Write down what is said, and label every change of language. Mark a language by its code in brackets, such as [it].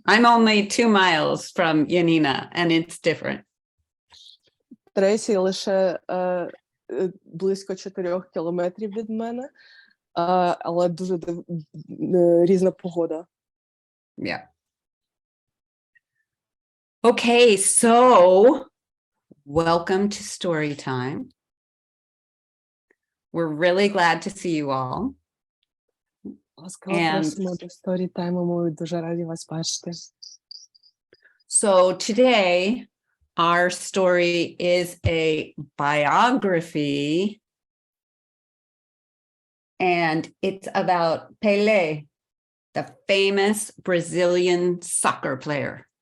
[en] I'm only 2 miles from Yanina, and it's different. [uk] Трейсі лише близько 4 кілометрів від мене, але дуже різна погода. [en] Yeah. Okay, so welcome to Storytime. We're really glad to see you all. [uk] Ласкаво просимо до Storytime, ми дуже раді вас бачити. [en] So today, our story is a biography, and it's about Pelé, the famous Brazilian soccer player.